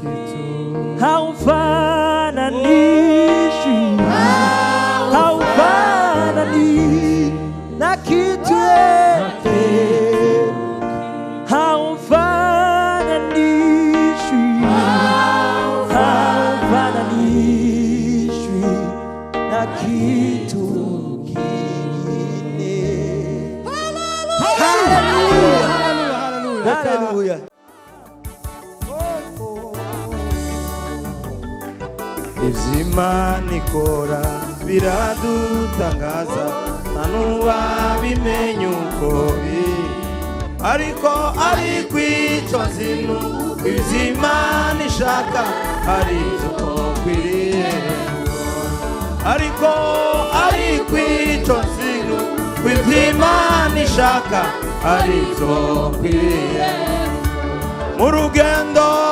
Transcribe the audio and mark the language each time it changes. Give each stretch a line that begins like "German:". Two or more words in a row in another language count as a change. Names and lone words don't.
Swahili: Haufananishwi, haufananishwi na kitu. Haufananishwi, haufananishwi na kitu kingine. Hallelujah, hallelujah.
Rundi: Ivy'Imana ikora biradutangaza, nubabimenye uko biri ariko icyo nzinu iz'Imana ishaka ari byo nkwiriye ariko icyo nzinu iz'Imana ishaka ari byo nkwiriye mu rugendo